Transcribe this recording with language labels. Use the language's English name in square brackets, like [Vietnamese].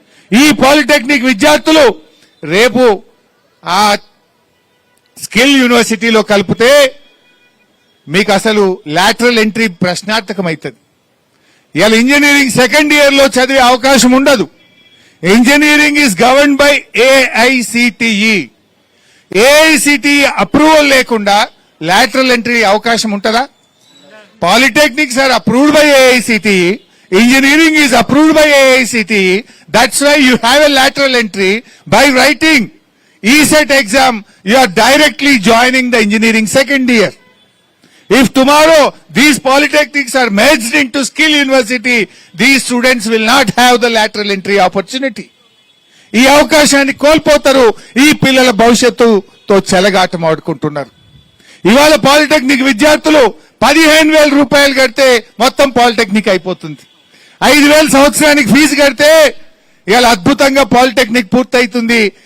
[Telugu] ఈ పాలిటెక్నిక్ విద్యార్థులు రేపు ఆ స్కిల్ యూనివర్సిటీలో కలిపితే మీకు అసలు లాటరల్ ఎంట్రీ ప్రశ్నార్థకం అవుతుంది. ఇవాళ ఇంజనీరింగ్ సెకండ్ ఇయర్ లో చదివే అవకాశం ఉండదు. [English] Engineering is governed by AICTE. [Telugu] AICTE approval లేకుండా లాటరల్ ఎంట్రీ అవకాశం ఉంటుందా? [English] Polytechnics are approved by AICTE. Engineering is approved by AICTE. That's why you have a lateral entry. By writing ESET exam, you are directly joining the engineering second year. If tomorrow these polytechnics are merged into skill university, these students will not have the lateral entry opportunity. [Telugu] ఈ అవకాశాన్ని కోల్పోతారు. ఈ పిల్లల భవిష్యత్తుతో చెలగాటం ఆడుకుంటున్నారు. ఇవాళ polytechnic విద్యార్థులు 15,000 రూపాయలు కడితే మొత్తం పాలిటెక్నిక్ అయిపోతుంది. 5,000 సంవత్సరానికి ఫీజు కడితే ఇవాళ అద్భుతంగా పాలిటెక్నిక్ పూర్తయితుంది.